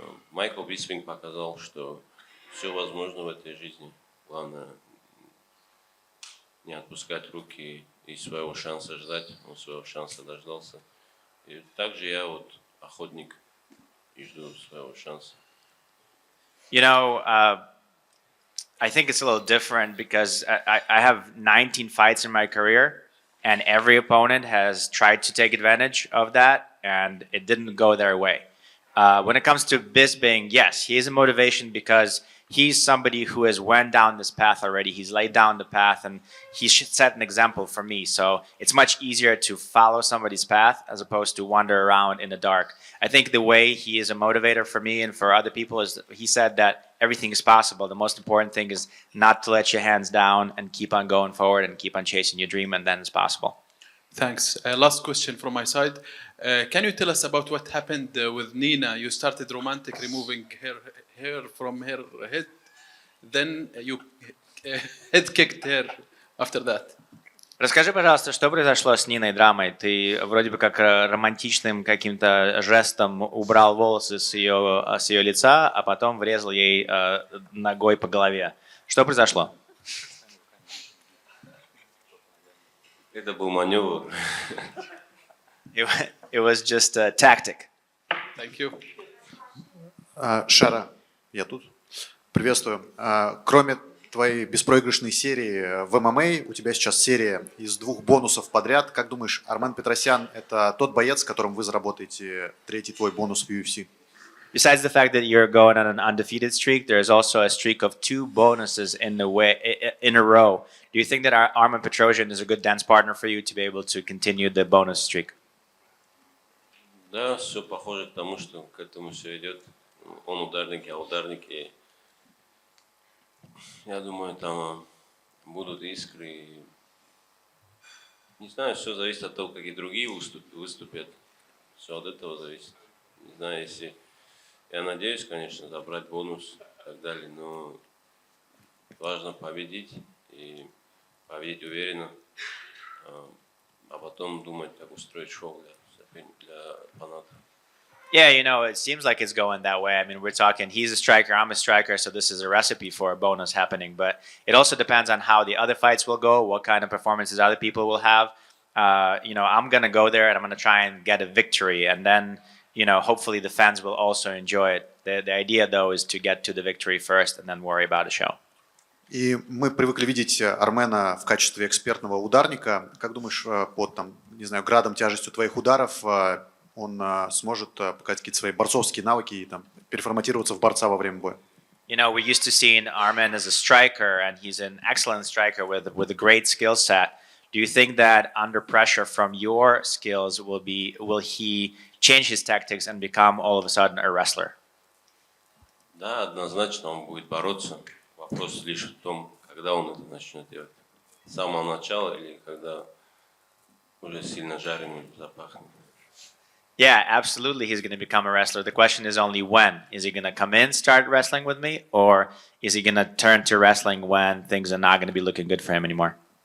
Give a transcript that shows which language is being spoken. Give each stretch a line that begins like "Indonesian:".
Russian: Майкл Биспинг показал, что все возможно в этой жизни. Главное не отпускать руки и своего шанса ждать. Он своего шанса дождался. И также я вот охотник и жду своего шанса.
English: You know, I think it's a little different because I have 19 fights in my career, and every opponent has tried to take advantage of that, and it didn't go their way. When it comes to Bisping, yes, he is a motivation because he's somebody who has went down this path already. He's laid down the path, and he set an example for me. So it's much easier to follow somebody's path as opposed to wander around in the dark. I think the way he is a motivator for me and for other people is he said that everything is possible. The most important thing is not to let your hands down and keep on going forward and keep on chasing your dream, and then it's possible. Thanks. Last question from my side. Can you tell us about what happened with Nina? You started romantic, removing her hair from her head. Then you head kicked her after that.
Russian: Расскажи, пожалуйста, что произошло с Ниной драмой? Ты вроде бы как романтичным каким-то жестом убрал волосы с ее лица, а потом врезал ей ногой по голове. Что произошло? Это был маневр.
English: It was just a tactic. Thank you.
Russian: Шара, я тут. Приветствую. Кроме твоей беспроигрышной серии в ММА, у тебя сейчас серия из 2 бонусов подряд. Как думаешь, Армен Петросян – это тот боец, с которым вы заработаете 3-й твой бонус в UFC?
English: Besides the fact that you're going on an undefeated streak, there's also a streak of 2 bonuses in a row. Do you think that Armen Petrosyan is a good dance partner for you to be able to continue the bonus streak?
Russian: Да, все похоже к тому, что к этому все идет. Он ударник, я ударник, и я думаю, там будут искры. Не знаю, все зависит от того, какие другие выступят. Все от этого зависит. Не знаю, если... Я надеюсь, конечно, забрать бонус и так далее, но важно победить и победить уверенно, а потом думать, как устроить шоу для фанатов.
English: Yeah, you know, it seems like it's going that way. I mean, we're talking, he's a striker, I'm a striker, so this is a recipe for a bonus happening. But it also depends on how the other fights will go, what kind of performances other people will have. You know, I'm going to go there and I'm going to try and get a victory. And then, you know, hopefully the fans will also enjoy it. The idea, though, is to get to the victory first and then worry about the show.
Russian: И мы привыкли видеть Армена в качестве экспертного ударника. Как думаешь, под там, не знаю, градом, тяжестью твоих ударов он сможет показать какие-то свои борцовские навыки и там, переформатироваться в борца во время боя?
English: You know, we're used to seeing Armen as a striker, and he's an excellent striker with a great skill set. Do you think that under pressure from your skills will he change his tactics and become all of a sudden a wrestler?
Russian: Да, однозначно он будет бороться. Вопрос лишь в том, когда он это начнет делать. С самого начала или когда уже сильно жареный запахнет.
English: Yeah, absolutely he's going to become a wrestler. The question is only when. Is he going to come in, start wrestling with me, or is he going to turn to wrestling when things are not going to be looking good for him anymore?